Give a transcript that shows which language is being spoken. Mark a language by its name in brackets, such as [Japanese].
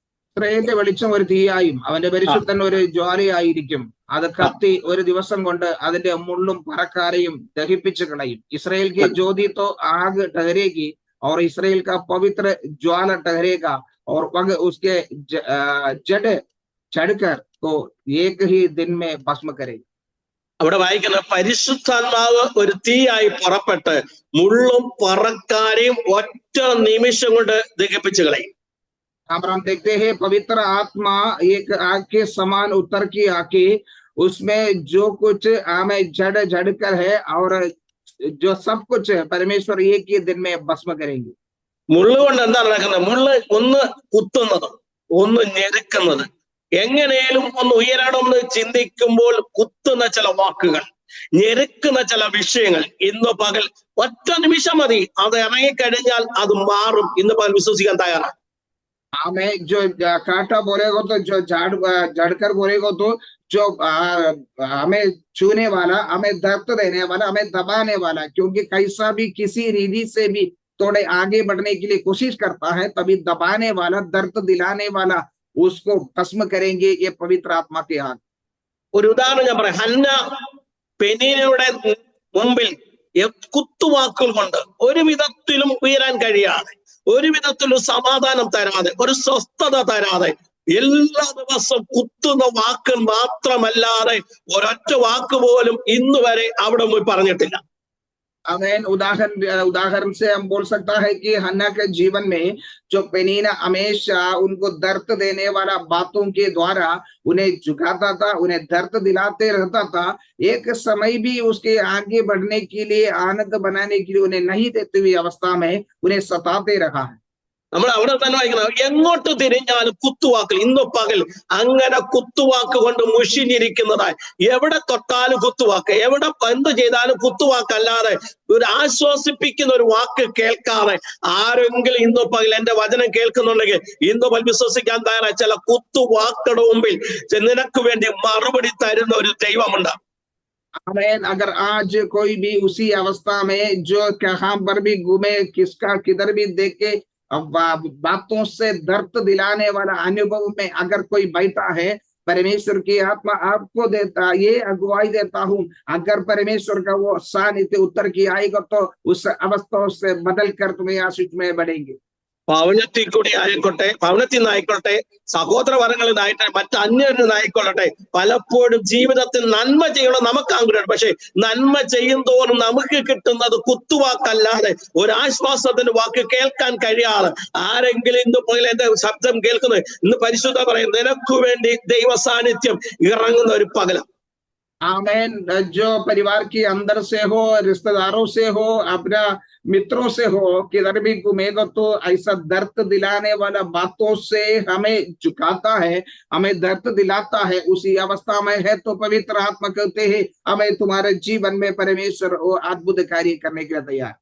[Malayalam] ഇസ്രായേലിന്റെ വെളിച്ചം ഒരു തീയായും അവന്റെ പരിശുദ്ധൻ ഒരു ജ്വാലയായിരിക്കും. അത് കത്തി ഒരു ദിവസം കൊണ്ട് അതിന്റെ മുള്ളും പറക്കാരെയും ദഹിപ്പിച്ചു കളയും. [Hindi] इसराइल की ज्योति तो आग ठहरेगी और इसराइल का पवित्र ज्वाला ठहरेगा और वह उसके जड़ चढ़कर को एक ही दिन में भस्म करेगा. [Malayalam] അവിടെ വായിക്കുന്ന പരിശുദ്ധാത്മാവ് ഒരു തീയായി പുറപ്പെട്ട് മുള്ളും പറക്കാരെയും ഒറ്റ നിമിഷം കൊണ്ട് ദഹിപ്പിച്ചു കളയും. [Hindi] हम देखते हैं पवित्र आत्मा एक आग के समान उतर की आके उसमें जो कुछ हमें जड़ कर है और जो सब कुछ है परमेश्वर एक ही दिन में भस्म करेंगे. [Malayalam] മുള്ളു കൊണ്ട് എന്താ നടക്കുന്നത്? മുള്ള് ഒന്ന് കുത്തുന്നത്, ഒന്ന് ഞെരുക്കുന്നത്, എങ്ങനെയും ഒന്ന് ഉയരണമെന്ന് ചിന്തിക്കുമ്പോൾ കുത്തുന്ന ചില വാക്കുകൾ, ഞെരുക്കുന്ന ചില വിഷയങ്ങൾ ഇന്ന് പകൽ ഒറ്റ നിമിഷം മതി, അത് ഇറങ്ങിക്കഴിഞ്ഞാൽ അത് മാറും. ഇന്ന് പകൽ വിശ്വസിക്കാൻ തയ്യാറാണ്. [Hindi] हमें जो कांटा बोलेगा तो जो जड़कर बोलेगा तो जो हमें छूने वाला, हमें दर्द देने वाला, हमें दबाने वाला, क्योंकि कैसा भी किसी रीति से भी थोड़े आगे बढ़ने के लिए कोशिश करता है, तभी दबाने वाला, दर्द दिलाने वाला उसको भस्म करेंगे ये पवित्र आत्मा के आग. [Malayalam] ഒരു ഉദാഹരണം ഞാൻ പറയാം. ഹന്ന പെനീനയുടെ മുമ്പിൽ കുത്തുവാക്കുകൾ കൊണ്ട് ഒരു വിധത്തിലും ഉയരാൻ കഴിയാതെ, ഒരു വിധത്തിലും സമാധാനം തരാതെ, ഒരു സ്വസ്ഥത തരാതെ, എല്ലാ ദിവസവും കുത്തുന്ന വാക്കുകൾ മാത്രമല്ലാതെ ഒരൊറ്റ വാക്ക് പോലും ഇന്ന് വരെ അവിടെ പോയി പറഞ്ഞിട്ടില്ല. [Hindi] अमेन। उदाहरण से हम बोल सकता है कि हन्ना के जीवन में जो पेनीना हमेशा उनको दर्द देने वाला बातों के द्वारा उन्हें झुकाता था, उन्हें दर्द दिलाते रहता था, एक समय भी उसके आगे बढ़ने के लिए, आनंद बनाने के लिए उन्हें नहीं देते हुई अवस्था में उन्हें सताते रहा है. [Malayalam] നമ്മൾ അവിടെ തന്നെ വായിക്കുന്നത് എങ്ങോട്ട് തിരിഞ്ഞാലും കുത്തുവാക്കുകൾ. ഇന്ന് പകൽ അങ്ങനെ കുത്തുവാക്ക് കൊണ്ട് മുഷിഞ്ഞിരിക്കുന്നതായി, എവിടെ തൊട്ടാലും കുത്തുവാക്ക്, എവിടെ എന്ത് ചെയ്താലും കുത്തുവാക്കല്ലാതെ ഒരു ആശ്വസിപ്പിക്കുന്ന ഒരു വാക്ക് കേൾക്കാതെ ആരെങ്കിലും ഇന്ന് പകൽ എന്റെ വചനം കേൾക്കുന്നുണ്ടെങ്കിൽ ഇന്ന് പകൽ വിശ്വസിക്കാൻ തയ്യാറായ ചില കുത്തുവാക്കുകളുടെ മുമ്പിൽ നിനക്ക് വേണ്ടി മറുപടി തരുന്ന ഒരു ദൈവമുണ്ട്. [Hindi] आमेन। अगर आज कोई भी उसी अवस्था में जो कहां पर भी घूमे, किसका किधर भी देखे बातों से दर्द दिलाने वाला अनुभव में अगर कोई बैठा है, परमेश्वर की आत्मा आपको देता, ये अगुवाई देता हूं, अगर परमेश्वर का वो सानिध्य उत्तर की आएगा तो उस अवस्था से बदल कर तुम्हें आशीष में बढ़ेंगे. [Malayalam] ഭവനത്തിൽ കൂടി ആയിക്കോട്ടെ, ഭവനത്തിൽ നിന്നായിക്കോട്ടെ, സഹോദരവർഗങ്ങളിൽ നിന്നായിട്ട് മറ്റ് അന്യരിൽ നിന്നായിക്കൊള്ളട്ടെ, പലപ്പോഴും ജീവിതത്തിൽ നന്മ ചെയ്യണം നമുക്ക് ആഗ്രഹം. പക്ഷെ നന്മ ചെയ്യുന്തോറും നമുക്ക് കിട്ടുന്നത് കുത്തുവാക്കല്ലാതെ ഒരാശ്വാസത്തിന്റെ വാക്ക് കേൾക്കാൻ കഴിയാതെ ആരെങ്കിലും ഇന്ന് പോലെ എന്റെ ശബ്ദം കേൾക്കുന്നത് ഇന്ന് പരിശുദ്ധ പറയും, നിനക്ക് വേണ്ടി ദൈവ സാന്നിധ്യം ഇറങ്ങുന്ന ഒരു പകല. [Hindi] आमेन। जो परिवार के अंदर से हो, रिश्तेदारों से हो, अपना मित्रों से हो, किधर भी घूमेगा तो ऐसा दर्द दिलाने वाला बातों से हमें झुकाता है, हमें दर्द दिलाता है, उसी अवस्था में है तो पवित्र आत्मा कहते हैं हमें तुम्हारे जीवन में परमेश्वर और अद्भुत कार्य करने के लिए तैयार।